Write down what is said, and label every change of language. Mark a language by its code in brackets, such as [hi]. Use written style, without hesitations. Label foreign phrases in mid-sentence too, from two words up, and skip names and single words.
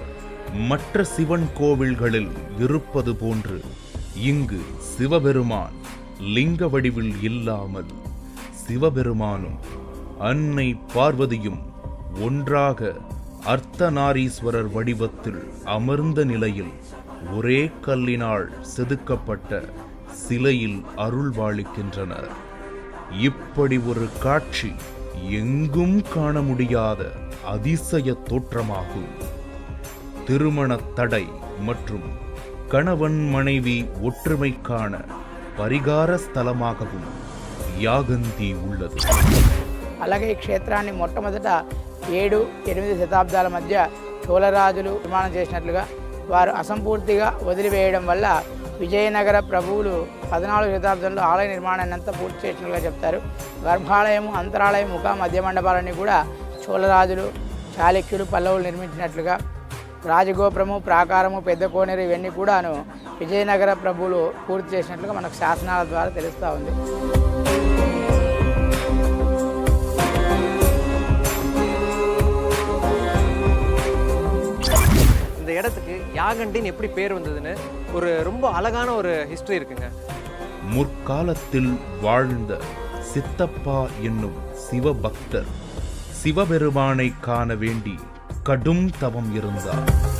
[ta] மற்ற சிவன் கோவில்களில் இருப்பது போன்று இங்கு சிவபெருமான் லிங்க வடிவில் இல்லாமல் சிவபெருமானும் அன்னை பார்வதியும் ஒன்றாக அர்த்தநாரீஸ்வரர் வடிவத்தில் அமர்ந்த நிலையில் ஒரே கல்லினால் செதுக்கப்பட்ட சிலையில் அருள் பாலிக்கின்றனர். இப்படி ஒரு காட்சி எங்கும் காண முடியாத அதிசய தோற்றமாகும். திருமண தடை மற்றும் கணவன் மனைவி ஒற்றுமைக்கான பரிகார ஸ்தலமாகவும் యాగంతి உள்ளது. [te] అలాగే ఈ క్షేత్రాన్ని మొట్టమొదట 7-8 శతాబ్దాల మధ్య చోళరాజులు నిర్మాణం చేసినట్లుగా వారు అసంపూర్తిగా వదిలివేయడం వల్ల విజయనగర ప్రభువులు 14వ శతాబ్దంలో ఆలయ నిర్మాణాన్ని అంతా పూర్తి చేసినట్లుగా చెప్తారు. గర్భాలయము, అంతరాలయం, ముఖ మధ్య మండపాలన్నీ కూడా చోళరాజులు, చాళుక్యులు, పల్లవులు నిర్మించినట్లుగా, రాజగోపురము, ప్రాకారము, పెద్ద కోనేరు ఇవన్నీ కూడాను విజయనగర ప్రభువులు పూర్తి చేసినట్లుగా మనకు శాసనాల ద్వారా తెలుస్తూ ఉంది. [ta] இந்த இடத்துக்கு யாகண்டின்னு எப்படி பேர் வந்ததுன்னு ஒரு ரொம்ப அழகான ஒரு ஹிஸ்டரி இருக்குங்க. முற்காலத்தில் வாழ்ந்த சித்தப்பா என்னும் சிவபக்தர் சிவபெருமானை காண வேண்டி கடும் தவம் இருந்தார்.